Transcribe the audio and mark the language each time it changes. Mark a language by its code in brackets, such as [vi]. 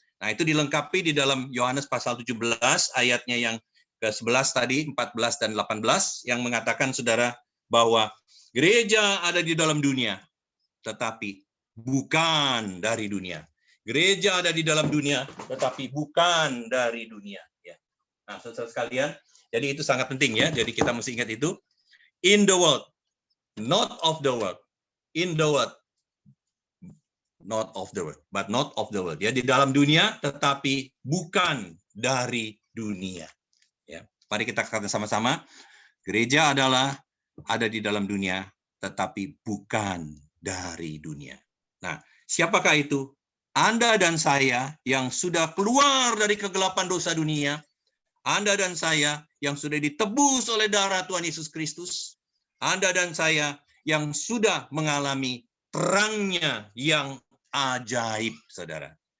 [id] Nah, itu dilengkapi di dalam Yohanes pasal 17, ayatnya yang ke-11 tadi, 14 dan 18, yang mengatakan, saudara, bahwa gereja ada di dalam dunia, tetapi bukan dari dunia. Gereja ada di dalam dunia, tetapi bukan dari dunia. Ya. Nah, saudara sekalian, jadi itu sangat penting, ya. Jadi kita mesti ingat itu. [en] In the world, not of the world. In the world, not of the world, but not of the world. [id] Ya, di dalam dunia, tetapi bukan dari dunia. Ya, mari kita katakan sama-sama, gereja ada di dalam dunia, tetapi bukan dari dunia. Nah, siapakah itu? Anda dan saya yang sudah keluar dari kegelapan dosa dunia, Anda dan saya yang sudah ditebus oleh darah Tuhan Yesus Kristus, Anda dan saya yang sudah mengalami terangnya yang ajaib, saudara.